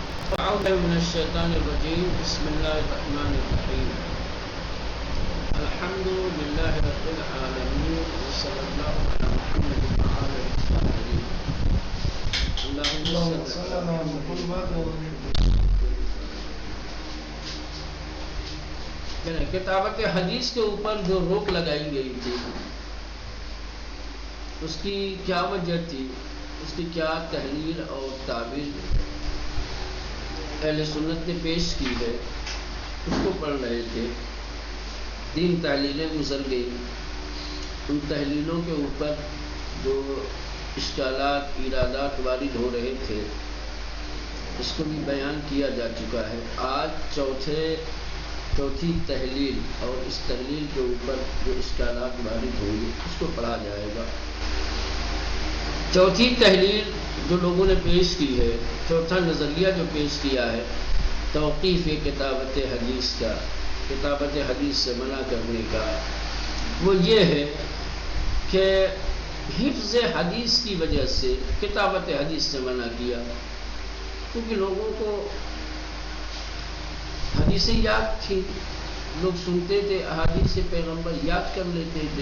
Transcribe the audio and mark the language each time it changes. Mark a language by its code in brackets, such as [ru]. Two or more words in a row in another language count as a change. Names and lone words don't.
[ar] أعوذ من الشيطان الرجيم بسم الله الرحمن الرحيم الحمد لله رب العالمين وصلى الله على محمد وعلى آله الطاهرين اللهم صل على محمد. [ur] کتابت حدیث کے اوپر جو روک لگائی گئی تھی اس کی کیا وجہ تھی، اس کی کیا تحلیل اور تعبیر اہل سنت نے پیش کی ہے، اس کو پڑھ رہے تھے. 3 تحلیلیں گزر گئی. ان تحلیلوں کے اوپر جو اشکالات ایرادات وارد ہو رہے تھے اس کو بھی بیان کیا جا چکا ہے. آج چوتھی تحلیل اور اس تحلیل کے اوپر جو اشکالات وارد ہوں گے اس کو پڑھا جائے گا. چوتھی تحلیل جو لوگوں نے پیش کی ہے، چوتھا نظریہ جو پیش کیا ہے توقیف کتابت حدیث کا، کتابت حدیث سے منع کرنے کا، وہ یہ ہے کہ حفظ حدیث کی وجہ سے کتابت حدیث سے منع کیا، کیونکہ لوگوں کو حدیثیں یاد تھیں، لوگ سنتے تھے، احادیث پیغمبر یاد کر لیتے تھے.